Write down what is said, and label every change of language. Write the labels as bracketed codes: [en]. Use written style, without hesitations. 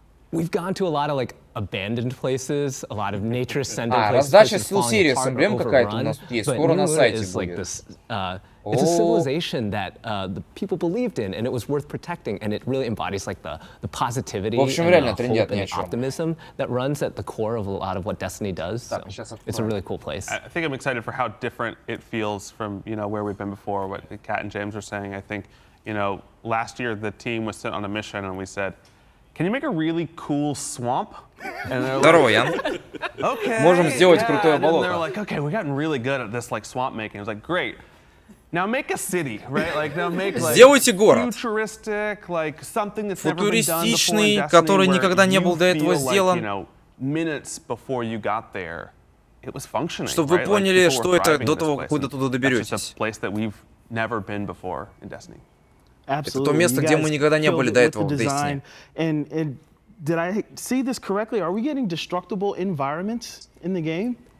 [en] We've gone to a lot of like abandoned places, a lot of nature ascendant places. [ru] Раздача Steel Series, эмблем какая-то у нас есть, скоро на сайте будет. [en] It's a civilization that the people believed in, and it was worth protecting, and it really embodies like the positivity and the hope and optimism that runs at the core of a lot of what Destiny does. So it's a really cool place. I think I'm excited for how different it feels from where we've been before. What Kat and James were saying. I think last year the team was sent on a mission, and we said, can you make a really cool swamp? [ru] Здорово, Ян. Можем сделать крутое болото. [en] They were like, okay, we've gotten really good at this like swamp making. I was like, great. Now make a city, right? Like now make like [ru] сделайте город. [en] Futuristic, like something that's never been done before in [ru] футуристичный, который никогда не был до этого сделан. [en] Minutes before you got there, it was functioning. [ru] Чтобы вы поняли, что это до того, как вы до туда доберетесь. [en] Place that we've never been before in Destiny. [ru] Это то место, где мы никогда не были до этого в Destiny. [en] Did I see this correctly? Are we getting destructible environments in the game?